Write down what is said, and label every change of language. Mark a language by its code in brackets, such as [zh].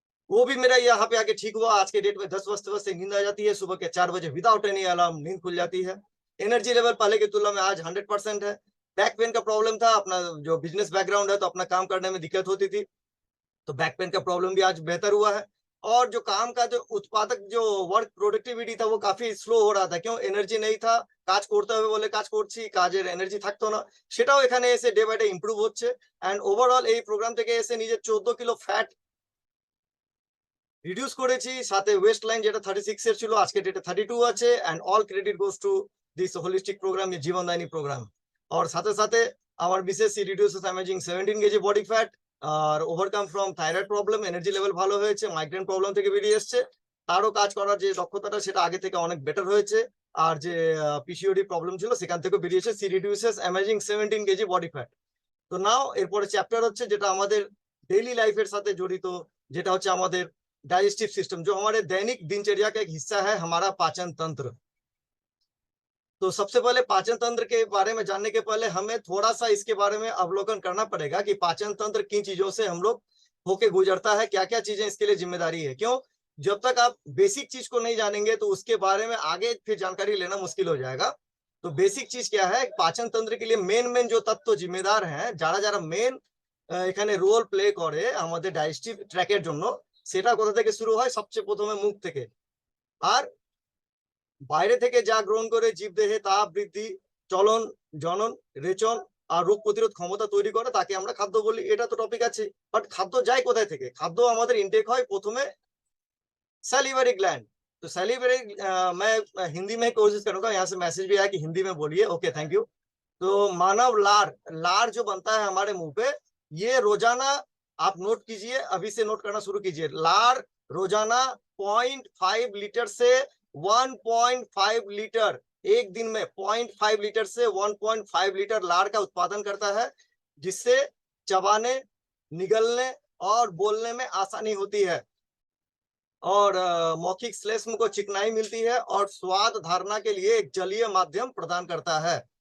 [hi] वो भी मेरा यहाँ पे आके ठीक हुआ। आज के डेट में 10 बजे से नींद आ जाती है, सुबह के 4 बजे विदाउट एनी अलार्म नींद खुल जाती है। एनर्जी लेवल पहले की तुलना में आज 100% है। बैक पेन का प्रॉब्लम था, अपना जो बिजनेस बैकग्राउंड है तो अपना काम करने में दिक्कत होती थी, तो बैक पेन का प्रॉब्लम भी आज बेहतर हुआ है। और जो काम का जो उत्पादक जो वर्क प्रोडक्टिविटी था वो काफी स्लो हो रहा था। क्यों? एनर्जी नहीं था। [bn] কাজ করতে হবে বলে কাজ করছি, কাজের এনার্জি থাকতো না, সেটাও এখানে এসে ডে বাই ডে ইমপ্রুভ হচ্ছে। এন্ড ওভারঅল এই প্রোগ্রাম থেকে এসে নিজের 14 কিলো ফ্যাট রিডিউস করেছি, সাথে ওয়েস্ট লাইন যেটা 36 এর ছিল আজকে ডেটে 32 আছে। And all credit goes to this holistic programme, [hi] ये जीवनदायिनी प्रोग्राम। और साथे साथे [bn] আমার বিশেষ reduces amazing 17 KG body fat আর overcome from thyroid problem, energy level ভালো হয়েছে, মাইগ্রেন প্রবলেম থেকে বেরিয়ে এসছে, তারও কাজ করার যে দক্ষতাটা সেটা আগে থেকে অনেক বেটার হয়েছে, আর যে পিসিওডি প্রবলেম ছিল সেখান থেকে বেরিয়েছে, C reduces amazing 17 KG body fat. তো নাও এরপরে চ্যাপ্টার হচ্ছে যেটা আমাদের [hi] डेली लाइफ साथ जड़ित, [bn] जेटा होच्छे [hi] हमारे डाइजेस्टिव सिस्टम, जो हमारे दैनिक दिनचर्या का एक हिस्सा है, हमारा पाचन तंत्र। तो सबसे पहले पाचन तंत्र के बारे में जानने के पहले हमें थोड़ा सा इसके बारे में अवलोकन करना पड़ेगा कि पाचन तंत्र किन चीजों से हम लोग होके गुजरता है, क्या क्या चीजें इसके लिए जिम्मेदारी है। क्यों, जब तक आप बेसिक चीज को नहीं जानेंगे तो उसके बारे में आगे फिर जानकारी लेना मुश्किल हो जाएगा। तो बेसिक चीज क्या है, पाचन तंत्र के लिए मेन जो तत्व जिम्मेदार हैं, [bn] যারা যারা মেন এখানে রোল প্লে করে আমাদের ডাইজেস্টিভ ট্র্যাকের জন্য, সেটা কোথা থেকে শুরু হয়, সবচেয়ে প্রথমে মুখ থেকে। আর বাইরে থেকে যা গ্রহণ করে জীবদেহে তা বৃদ্ধি, চলন, জনন, রেচন আর রোগ প্রতিরোধ ক্ষমতা তৈরি করে, তাকে আমরা খাদ্য বলি। এটা তো টপিক আছে, বাট খাদ্য যায় কোথায় থেকে? খাদ্য আমাদের ইনটেক হয় প্রথমে सैलिवरी ग्लैंड। [hi] तो सैलिवरी मैं हिंदी में कोशिश करूंगा, यहाँ से मैसेज भी आया कि हिंदी में बोलिए, ओके थैंक यू। तो मानव लार जो बनता है हमारे मुंह पे, ये रोजाना आप नोट कीजिए, अभी से नोट करना शुरू कीजिए। लार रोजाना 0.5 लीटर से 1.5 लीटर, एक दिन में 0.5 लीटर से 1.5 लीटर लार का उत्पादन करता है, जिससे चबाने, निगलने और बोलने में आसानी होती है, और मौखिक श्लेष्म को चिकनाई मिलती है, और स्वाद धारणा के लिए एक जलीय माध्यम प्रदान करता है।